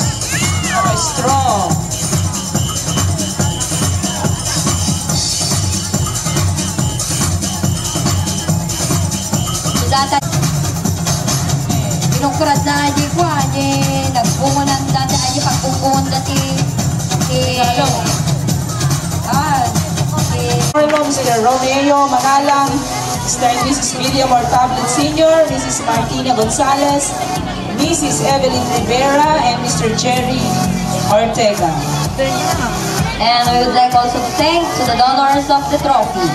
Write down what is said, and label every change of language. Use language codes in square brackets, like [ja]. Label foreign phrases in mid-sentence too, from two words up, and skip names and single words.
[en] Straw. Data pinungkurat na aja ko aja nagpungunan dati aja pagpungungan dati ah Mr. Romeo Manalang, Mr. and Mrs. William Ortablet Sr., Mrs. Martina Gonzalez, Mrs. Evelyn Rivera, and Mr. Jerry Ortega. And we would like also to thank to the donors of the trophy.